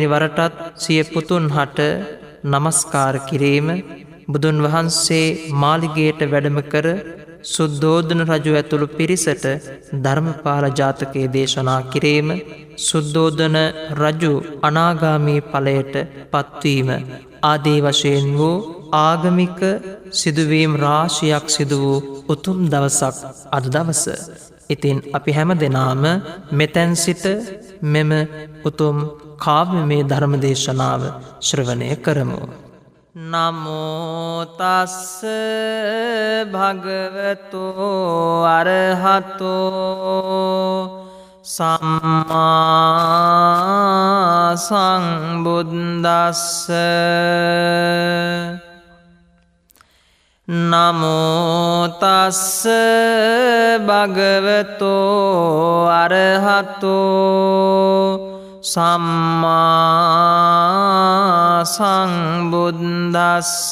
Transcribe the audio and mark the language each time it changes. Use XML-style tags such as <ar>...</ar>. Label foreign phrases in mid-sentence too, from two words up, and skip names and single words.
<si>වරටත් සිය පුතුන් හට නමස්කාර කිරීම, බුදුන් වහන්සේ මාලිගයට වැඩම කර සුද්ධෝදන රජු ඇතුළු පිරිසට ධර්මපාල ජාතකයේ දේශනා කිරීම, සුද්ධෝදන රජු අනාගාමී ඵලයට පත්වීම ආදී වශයෙන් වූ ආගමික සිදුවීම් රාශියක් සිදු වූ උතුම් දවසක් අද දවස. ඉතින් අපි හැම දෙනාම මෙතැන් සිට මෙම උතුම් කාව්‍යමය ධර්ම දේශනාව ශ්‍රවණය කරමු.</si> <pi>නමෝ තස්ස භගවතු අරහතෝ සම්මා සංබුද්දස්ස. නමෝ තස්ස භගවතු අරහතෝ සම්මා සංබුද්දස්ස.</pi>